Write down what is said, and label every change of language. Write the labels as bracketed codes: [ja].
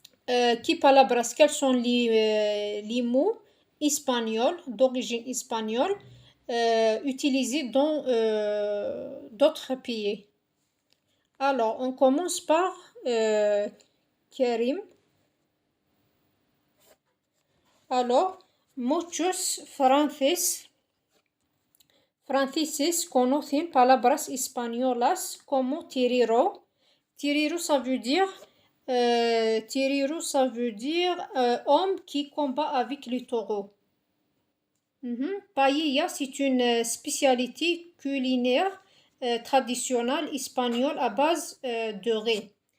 [es] ¿Qué palabras, [fr] quels sont les mots espagnols, d'origine espagnole, utilisés dans d'autres pays? Alors, on commence par Karim. [es] Alors, muchos franceses conocen palabras españolas como tirero. [fr] Tirero, ça veut dire homme qui combat avec les taureaux. Paella, c'est une spécialité culinaire traditionnelle espagnole à base de riz.